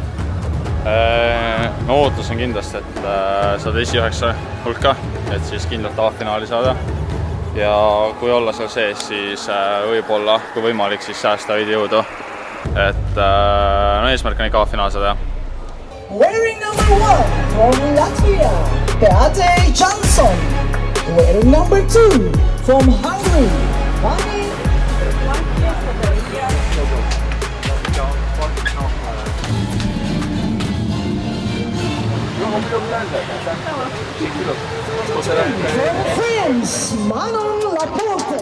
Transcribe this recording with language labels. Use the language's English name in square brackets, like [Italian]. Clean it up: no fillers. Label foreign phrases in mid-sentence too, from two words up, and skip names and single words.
[Estonian] Ma ootusin kindlasti, et saad esi9 hulka, et siis kindlalt A-finaali saada. Ja kui olla seal sees, siis võib-olla, kui võimalik, siis säästa veidi jõudu. Et no eesmärk on ikka A-finaal saada. [English] Wearing number 1 from Latvia, Beate Jansson. Wearing number 2 from Hungary, Vani. France, Manon Laporte.